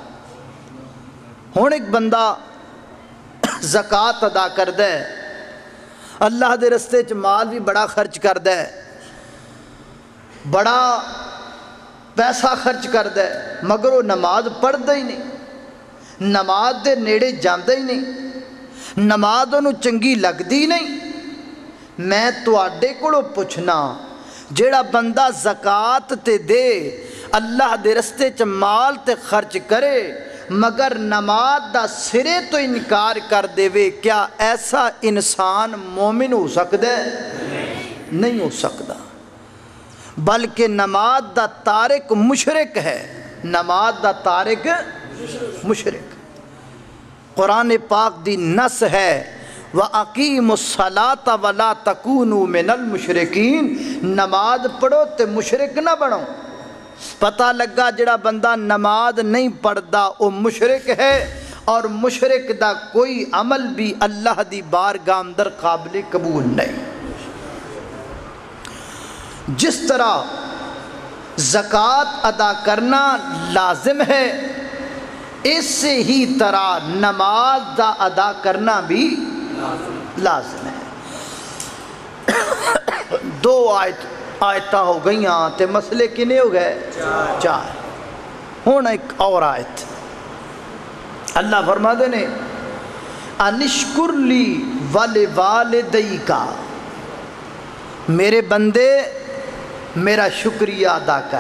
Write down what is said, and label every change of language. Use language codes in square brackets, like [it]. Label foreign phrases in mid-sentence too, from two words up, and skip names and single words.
[pa] ہن ایک بندہ زکوٰۃ ادا کردا ہے، اللہ دے رستے چ مال بھی بڑا خرچ کردا ہے، بڑا پیسہ خرچ کردا ہے، مگر وہ نماز پڑھدا ہی نہیں، نماز دے نیڑے جاندا ہی نہیں، نماز انہوں چنگی لگدی نہیں۔ میں تواڈے کولوں پوچھنا جیڑا بندہ زکوٰۃ تے دے، اللہ دے رستے چ مال تے خرچ کرے مگر نماز دا سرے تو انکار کر دے وے، کیا ایسا انسان مومن ہو سکتا ہے؟ نہیں ہو سکتا، بلکہ نماز دا تارک مشرک ہے، نماز دا تارک مشرک۔ قرآن پاک دی نص ہے [ar] وَأَقِيمُوا الصَّلَاةَ وَلَا تَكُونُوا مِنَ الْمُشْرِكِينَ، [pa] نماز پڑھو تے مشرک نہ بنو۔ پتہ لگا جڑا بندہ نماز نہیں پڑھدا وہ مشرک ہے، اور مشرک دا کوئی عمل بھی اللہ دی بارگاہ اندر قابل قبول نہیں۔ جس طرح زکوٰۃ ادا کرنا لازم ہے، اسی ہی طرح نماز دا ادا کرنا بھی لازم ہے۔ دو آیتاں ہو گئیاں تے مسئلے کنے ہو گئے؟ چار۔ ہون ایک اور آیت اللہ فرما دے نے [ar] انشکر لی ولوالدیک، [pa] میرے بندے میرا شکریہ ادا کر۔